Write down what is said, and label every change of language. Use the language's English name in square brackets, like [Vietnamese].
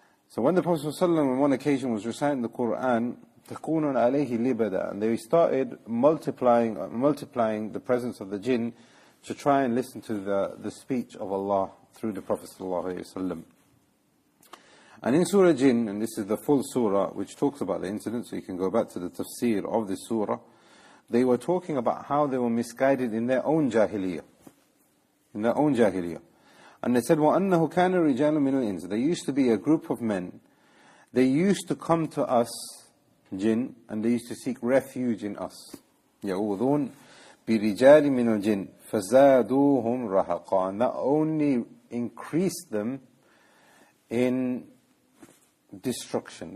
[English] So when the Prophet ﷺ on one occasion was reciting the Quran, [Arabic] تَكُونُ عَلَيْهِ لِبَدًا, [English] and they started multiplying the presence of the jinn to try and listen to the speech of Allah through the Prophet ﷺ. And in Surah Jinn, and this is the full surah which talks about the incident, so you can go back to the tafsir of this surah, they were talking about how they were misguided in their own jahiliyyah. In their own jahiliyyah. And they said, [Arabic] وَأَنَّهُ كَانَ رِجَالٌ مِّنَ الْإِنسِ. [English] There used to be a group of men, they used to come to us, jinn, and they used to seek refuge in us. [Arabic] يَعُوذُونَ بِرِجَالٍ مِّنَ الْجِنِّ فَزَادُوهُمْ رَهَقًا. [English] And that only increased them in destruction.